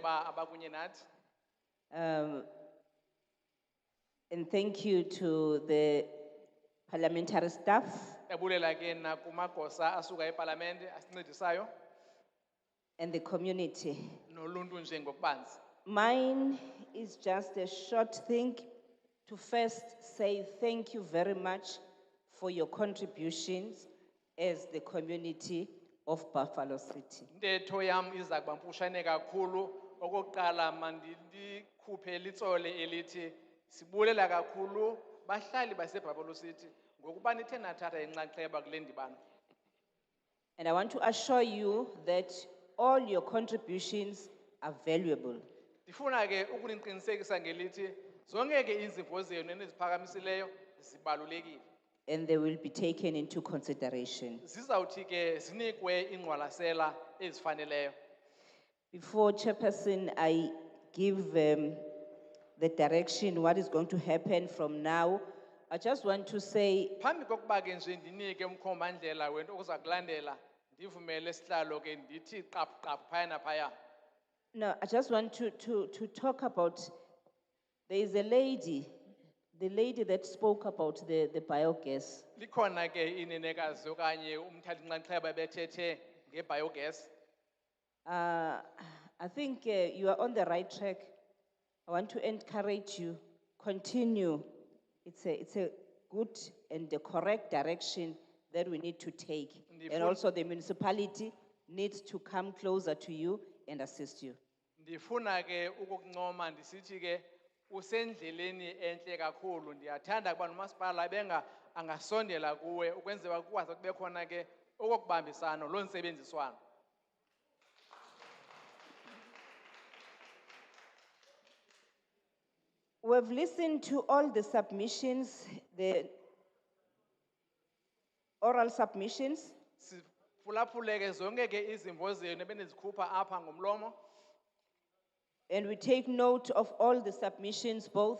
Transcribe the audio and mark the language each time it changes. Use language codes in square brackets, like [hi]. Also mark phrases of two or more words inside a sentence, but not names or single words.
[xh] oceba abakunye nathi. [en] And thank you to the parliamentary staff [xh] Ebulela ke na kumagosa asuka eParliament asincedisayo [en] and the community. [xh] noluntu nje ngokubanzi. [en] Mine is just a short thing to first say thank you very much for your contributions as the community of Buffalo City. [xh] Intetho yam iza kuba mfushane kakhulu. Okokuqala mandikhuphe litsole elithi sibulela kakhulu bahlali baseBuffalo City ngokuba nithe nathatha inxaxheba kule ndibano. [en] And I want to assure you that all your contributions are valuable. [xh] Ndifuna ke ukuniqinisekisa ngelithi zonke ke izimvo zenu eniziphakamisileyo zibalulekile. [en] And they will be taken into consideration. [xh] Zizawuthi ke zinikwe ingqwalasela ezifaneleyo. [en] Before Chairperson, I give the direction, what is going to happen from now. I just want to say, [xh] Phambi kokuba ke nje ndinike umkhombandlela wento okuza kulandela ndivumele sihlalo ke ndithi qaphu phaya naphaya. [en] no, I just want to talk about, there is a lady, the lady that spoke about the biogas. [xh] Likhona ke inenekazi okanye umthathi inxaxheba bethethe ngebiogas. [en] I think you are on the right track. I want to encourage you, continue. It's a good and the correct direction that we need to take. And also the municipality needs to come closer to you and assist you. [xh] Ndifuna ke ukukuncoma ndisithi ke usendleleni enhle kakhulu. Ndiyathanda kuba nomasipala benga angasondela kuwe ukwenzela ukwazi kube khona ke okubambisana lo nsebenziswano. [en] We've listened to all the submissions, the oral submissions. [xh] Siphulaphule ke zonke ke izimvo zenu ebenizikhupha apha ngomlomo. [en] And we take note of all the submissions, both.